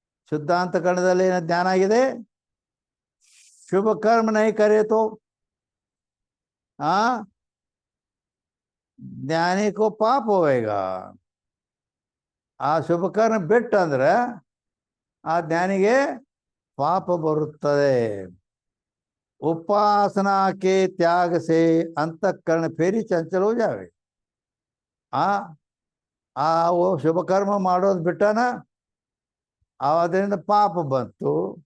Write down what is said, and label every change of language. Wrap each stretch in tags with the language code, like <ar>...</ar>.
<kn>ಶುದ್ಧ ಅಂತಃಕರಣದಲ್ಲಿ ಏನು ಜ್ಞಾನ ಆಗಿದೆ?</kn> <hi>ಶುಭ ಕರ್ಮ ನೈ ಕರೆ ತೋ ಜ್ಞಾನಿ ಕೋ ಪಾಪ ಹೋವೇಗಾ.</hi> <kn>ಆ ಶುಭ ಕರ್ಮ ಬಿಟ್ಟಂದ್ರೆ ಆ ಜ್ಞಾನಿಗೆ ಪಾಪ ಬರುತ್ತದೆ.</kn> <hi>उपासना के त्याग से अंतःकरण फेरी चंचल हो जावे.</hi> <kn>वो ಶುಭ ಕರ್ಮ ಮಾಡೋದು ಬಿಟ್ಟನ, ಅದರಿಂದ ಪಾಪ ಬಂತು.</kn>